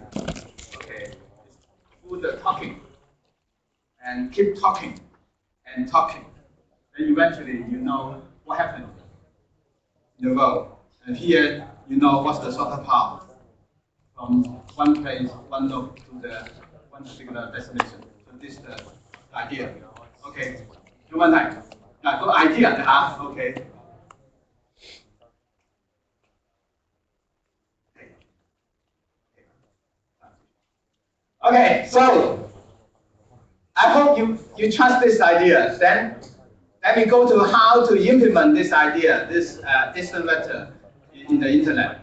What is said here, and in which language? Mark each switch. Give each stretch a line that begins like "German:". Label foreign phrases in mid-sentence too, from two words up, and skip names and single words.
English: Okay, do the talking and keep talking and talking, and eventually you know what happened in the world. And here, you know what's the shortest path from one place, one node to the one particular destination. So this is the idea.
Cantonese: Okay. 有問題？嗱，個 idea 嚇
English: ，OK。Okay, so I hope you trust this idea. Then let me go to how to implement this idea, this distant vector in the internet.